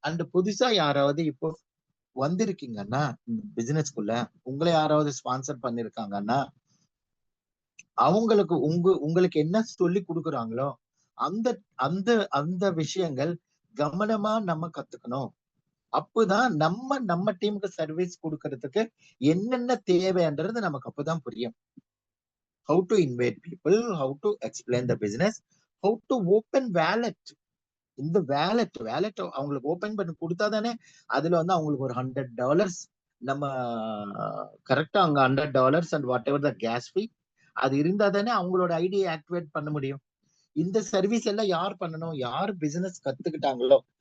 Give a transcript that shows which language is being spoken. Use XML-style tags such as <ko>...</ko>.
<ta>And புதுசா யாராவது இப்போ வந்திருக்கீங்கன்னா பிசினஸ்க்குள்ள, உங்களை யாராவது ஸ்பான்சர் பண்ணிருக்காங்கன்னா அவங்களுக்கு உங்களுக்கு என்ன சொல்லி கொடுக்குறாங்களோ அந்த அந்த அந்த விஷயங்கள் கவனமா நம்ம கத்துக்கணும். அப்பதான் நம்ம டீமுக்கு சர்வீஸ் கொடுக்கறதுக்கு என்னென்ன தேவைன்றது நமக்கு அப்பதான் புரியும்.</ta> <en>How to invite people, how to explain the business, how to open wallet.</en> <ta>இந்த வேலட் அவங்களுக்கு ஓபன் பண்ணி கொடுத்தாதானே அதுல வந்து அவங்களுக்கு ஒரு $100 நம்ம கரெக்டா அங்க $100 and what ever the case ஃபீ அது இருந்தா தானே அவங்களோட ஐடியை ஆக்டிவேட் பண்ண முடியும். இந்த சர்வீஸ் எல்லாம் யார் பண்ணணும், யார் பிசினஸ் கத்துக்கிட்டாங்களோ.</ta>